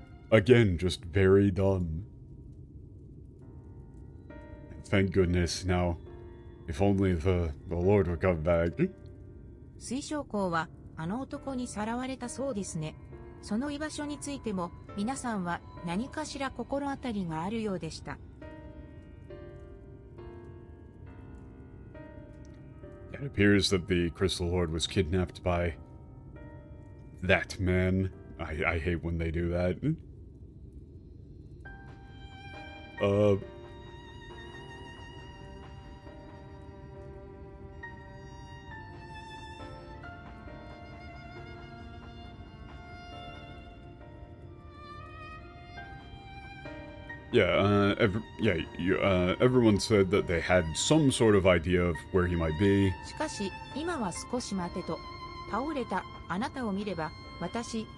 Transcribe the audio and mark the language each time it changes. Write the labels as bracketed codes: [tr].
[en] Again, just very dumb. Thank goodness, now, if only the Lord would come back. [ja] 水晶校は、あの男にさらわれたそうですね。その居場所についても、皆さんは何かしら心当たりがあるようでした。 [en] It appears that the Crystal Lord was kidnapped by that man. I hate when they do that. Yeah, everyone said that they had some sort of idea of where he might be. [ja] しかし、今は少し待てと。倒れたあなたを見れば、私、